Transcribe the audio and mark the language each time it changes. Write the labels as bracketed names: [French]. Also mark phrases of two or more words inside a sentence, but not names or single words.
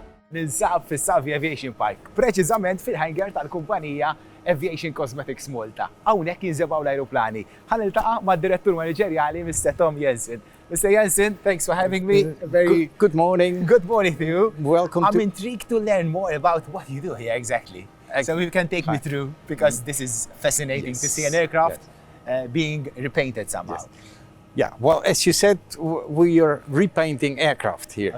[Maltese] Ninsab fis-Savi Aviation Park, preċiżament fil-hangar tal-kumpanija Aviation Cosmetics Malta. Hawnhekk jinżebgħu l-ajruplani. Ħaniltaqa' mad-direttur maniġerjali Mr. Tom Jensen. Mr. [English] Jensen, thanks for having me. Good morning. Good morning to you. Welcome I'm intrigued to learn more about what you do here exactly. So you can take me through, because this is fascinating to see an aircraft being repainted somehow. Yeah, well, as you said, we are repainting aircraft here.